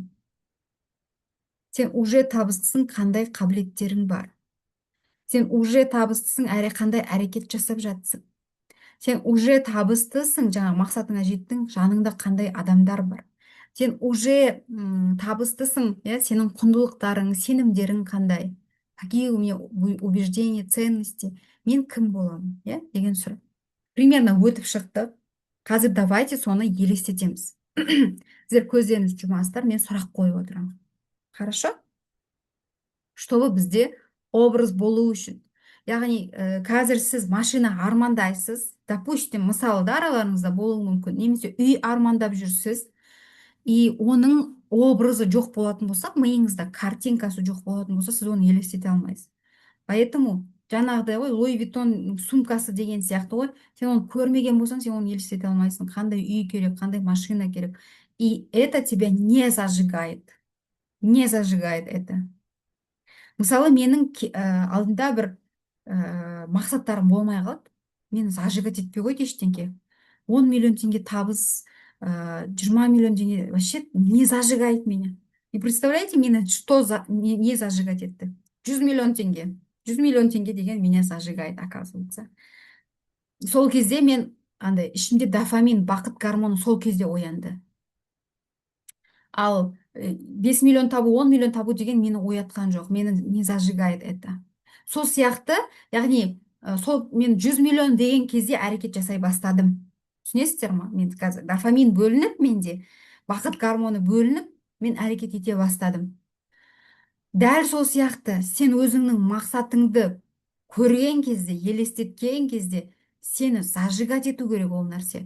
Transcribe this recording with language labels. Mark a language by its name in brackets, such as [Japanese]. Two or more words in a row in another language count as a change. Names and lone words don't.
[Kazakh] Сен уже табыстысың, қандай қабілеттерің бар? Сен уже табыстысың, әрі қандай әрекет жасап жатсың? Сен уже табыстысың, жаңа мақсатыңа жеттің, жаныңда қандай адамдар бар? Сен уже табыстысың, иә, сенің құндылықтарың, сенімдерің қандай? [Russian] Какие у меня убеждения, ценности? [Kazakh] Мен кім боламын, иә, деген сұрақ. Примерно өтіп шықты. Қазір давайте соны елестетеміз. Сіздер көздеріңізді жұмасыздар, мен сұрақ қойып отырамын. Хорошо? Чтобы бізде образ болу үшін. Яғни қазір сіз машина армандайсыз, допустим, мысалы да араларыңызда болуы мүмкін, немесе үй армандап жүрсіз, и оның образы жоқ болатын болса, миыңызда картинкасы жоқ болатын болса, сіз оны елестете алмайсыз. Поэтому жаңағыдай ғой, Луи Виттон сумкасы деген сияқты ғой, сен оны көрмеген болсаң, сен оны елестете алмайсың, қандай үй керек, қандай машина керек. [Russian] И это тебя не зажигает. Не зажигает это. [Kazakh] Мысалы, менің алдында бір мақсаттарым болмай қалады. Мені зажигать етпей қойды ештеңке. 10 миллион теңге табыс, 20 миллион теңге, [Russian] вообще не зажигает меня. И представляете, [Kazakh] мені [Russian] не зажигать [Kazakh] етті? 100 миллион теңге. 100 миллион теңге деген [Russian] меня зажигает, оказывается. [Kazakh] Сол кезде мен андай ішімде дофамин, бақыт гормоны сол кезде оянды. Ал 5 миллион табу, 10 миллион табу деген мені оятқан жоқ, мені [Russian] не зажигает это. [Kazakh] Сол сияқты, яғни сол мен 100 миллион деген кезде әрекет жасай бастадым. Түсінесіздер ма? Мен қазір дофамин бөлініп, менде бақыт гормоны бөлініп, мен әрекет ете бастадым. Дәл сол сияқты сен өзіңнің мақсатыңды көрген кезде, елестеткен кезде сені зажигать ету керек ол нәрсе.